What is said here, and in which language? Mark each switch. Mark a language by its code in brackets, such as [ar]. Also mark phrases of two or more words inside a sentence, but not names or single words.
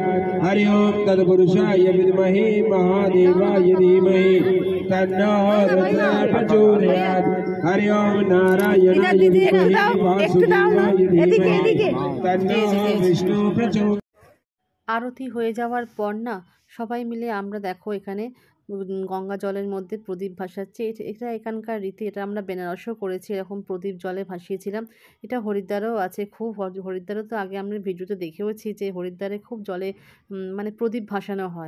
[sa] हरि ओम तत्पुरुषाय विद्महे महादेवाय धीमहि तन्नो रुद्रः प्रचोदयात्। हरि ओम नारायणाय विद्महे वासुदेवाय धीमहि तन्नो विष्णु प्रचोदयात्। [bn] আরতি হয়ে যাওয়ার পর না সবাই মিলে আমরা দেখো এখানে গঙ্গা জলের মধ্যে প্রদীপ ভাসাচ্ছে। এটা এখানকার রীতি, এটা আমরা বেনারসও করেছি, এরকম প্রদীপ জলে ভাসিয়েছিলাম। এটা হরিদ্বারও আছে, খুব হরিদ্বারও তো আগে আমরা ভিডিওতে দেখেওছি যে হরিদ্বারে খুব জলে মানে প্রদীপ ভাসানো হয়।